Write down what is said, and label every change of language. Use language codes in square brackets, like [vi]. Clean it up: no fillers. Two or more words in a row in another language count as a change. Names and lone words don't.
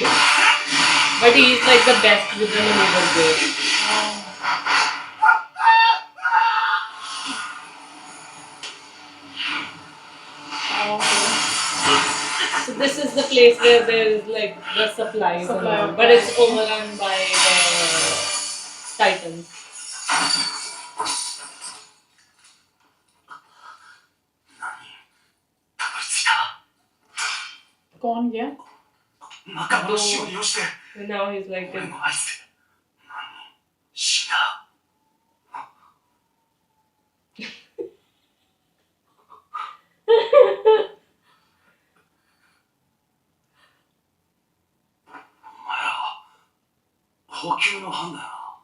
[en] But he's like the best with the maneuver there. So this is the place where there is like the supplies and all, but it's overrun by the titans. [ja] たどり着いた [hi] कौन गया? [ja] 仲間の死を利用して [en] And now he's like, [ja] 俺の合図で死んだお前らは補給の班だよな